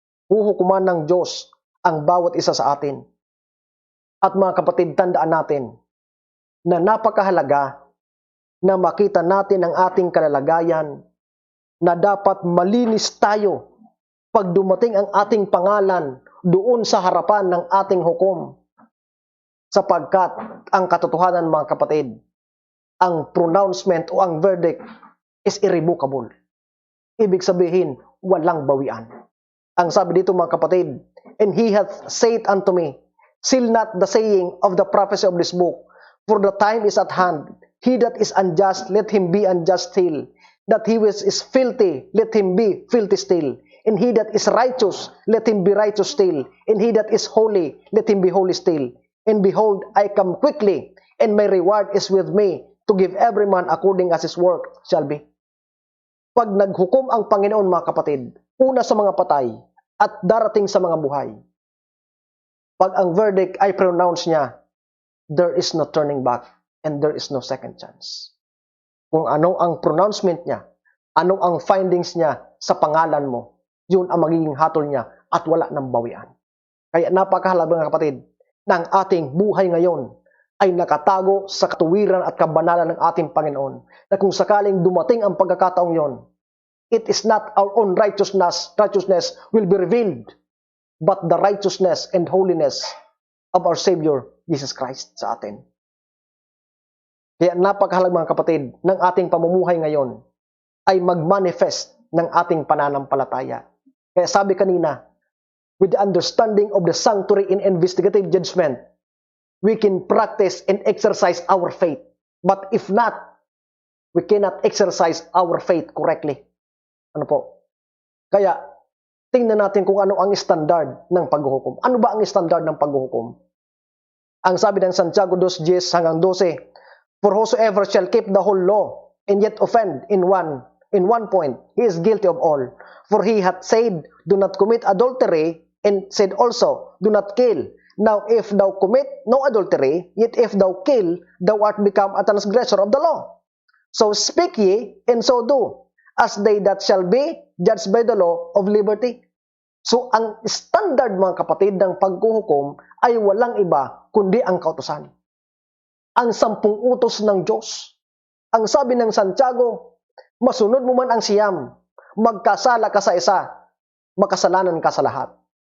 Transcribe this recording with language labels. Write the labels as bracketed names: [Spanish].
[Filipino] Huhukuman ng Diyos ang bawat isa sa atin. At mga kapatid, tandaan natin na napakahalaga na makita natin ang ating kalalagayan, na dapat malinis tayo pag dumating ang ating pangalan doon sa harapan ng ating hukom. Sapagkat ang katotohanan, mga kapatid, ang pronouncement o ang verdict is irrevocable. Ibig sabihin, walang bawian. Ang sabi dito, mga kapatid, [English] and he hath said unto me, seal not the saying of the prophecy of this book, for the time is at hand. He that is unjust, let him be unjust still. That he which is filthy, let him be filthy still. And he that is righteous, let him be righteous still. And he that is holy, let him be holy still. And behold, I come quickly, and my reward is with me, to give every man according as his work shall be. [Filipino] Pag naghukom ang Panginoon, mga kapatid, una sa mga patay, at darating sa mga buhay, pag ang verdict ay pronounce niya, [English] there is no turning back, and there is no second chance. [Filipino] Kung ano ang pronouncement niya, ano ang findings niya sa pangalan mo, yun ang magiging hatol niya at wala ng bawian. Kaya napakahalaga, mga kapatid, na ang ating buhay ngayon ay nakatago sa katuwiran at kabanalan ng ating Panginoon. Na kung sakaling dumating ang pagkakataong yon, [English] it is not our own righteousness will be revealed, but the righteousness and holiness of our Savior, Jesus Christ, [Filipino] sa atin. Kaya napakahalaga, mga kapatid, ng ating pamumuhay ngayon ay mag-manifest ng ating pananampalataya. Kaya sabi kanina, [English] with the understanding of the sanctuary in investigative judgment, we can practice and exercise our faith. But if not, we cannot exercise our faith correctly. [Filipino] Ano po? Kaya, tingnan natin kung ano ang standard ng paghuhukom. Ano ba ang standard ng paghuhukom? Ang sabi ng Santiago 2:10 hanggang 12, [English] for whosoever shall keep the whole law, and yet offend in one point, he is guilty of all. For he hath said, do not commit adultery, and said also, do not kill. Now if thou commit no adultery, yet if thou kill, thou art become a transgressor of the law. So speak ye, and so do, as they that shall be judged by the law of liberty. [Filipino] So ang standard mga kapatid ng paghuhukom ay walang iba kundi ang kautusan. Ang 10 utos ng Diyos. Ang sabi ng Santiago, masunod mo man ang siyam, magkasala ka sa isa, makasalanan ka sa lahat.